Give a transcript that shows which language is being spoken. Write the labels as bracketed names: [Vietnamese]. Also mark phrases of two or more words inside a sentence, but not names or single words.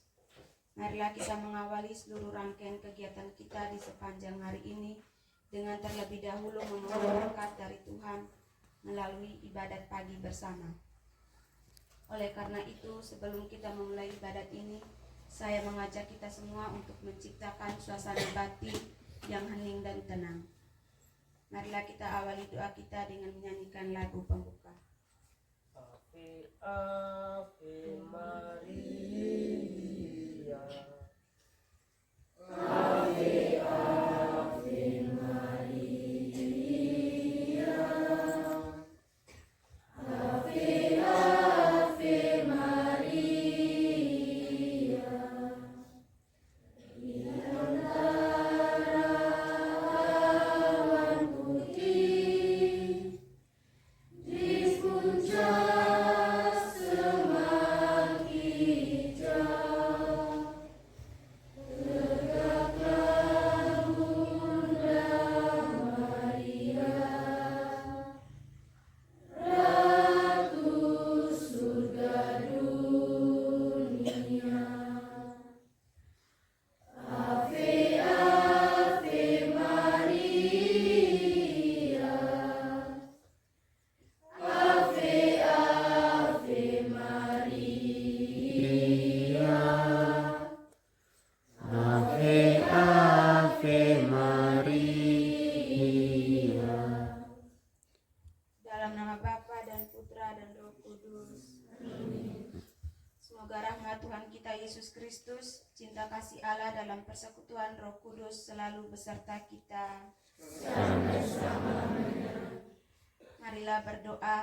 [Indonesian] Marilah kita mengawali seluruh rangkaian kegiatan kita di sepanjang hari ini dengan terlebih dahulu memohon berkat dari Tuhan melalui ibadat pagi bersama. Oleh karena itu, sebelum kita memulai ibadat ini, saya mengajak kita semua untuk menciptakan suasana batin yang hening dan tenang. Marilah kita awali doa kita dengan menyanyikan lagu pembuka. [Latin] Ave, Ave Maria. Ave, Ave Maria. Ave, Ave Maria. [Indonesian] Di antara awan putih, di puncak semak hijau, tegaklah Bunda Maria, Ratu surga dunia. [Latin] Ave, Ave Maria. Ave, Ave Maria. Ave, Ave Maria. [Indonesian] Dalam nama Bapa dan Putra dan Roh Kudus. Semoga rahmat Tuhan kita Yesus Kristus, cinta kasih Allah dalam persekutuan Roh Kudus selalu beserta kita. Marilah berdoa.